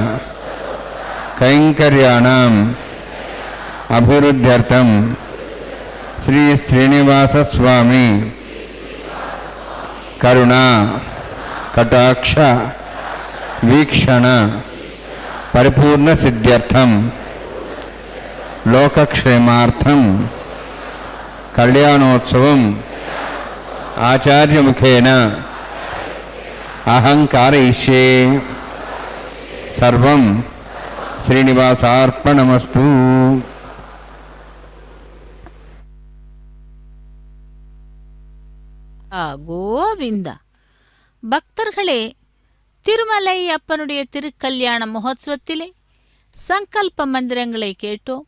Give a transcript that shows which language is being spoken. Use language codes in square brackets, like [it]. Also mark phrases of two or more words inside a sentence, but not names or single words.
[sa] కైంకర్యాణం అభివృద్ధ్యర్థం శ్రీ శ్రీనివాస స్వామి కరుణ కటాక్ష వీక్షణ పరిపూర్ణ సిద్ధ్యర్థం లోకక్షేమార్థం కళ్యాణోత్సవం ఆచార్యముఖేన అహం కారయిష్యే. సర్వం శ్రీనివాసార్పణమస్తు. [ta] கோவிந்தா. பக்தர்களே, திருமலை அப்பனுடைய திருக்கல்யாண மகோத்சவத்திலே சங்கல்ப மந்திரங்களை கேட்டோம்.